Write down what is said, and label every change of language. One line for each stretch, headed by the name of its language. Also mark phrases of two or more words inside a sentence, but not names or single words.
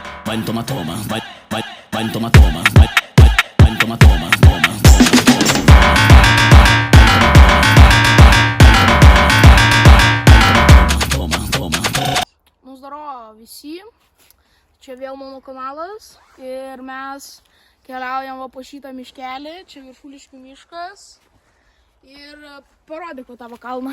Lithuanian: vai toma, toma, vai toma, toma, vai toma, toma, toma. Nu zdaro visi, čia vėl mano kanalas ir mes keliaujam va po šitą miškelį, čia Viršuliškių miškas ir parodyk va tavo kalną.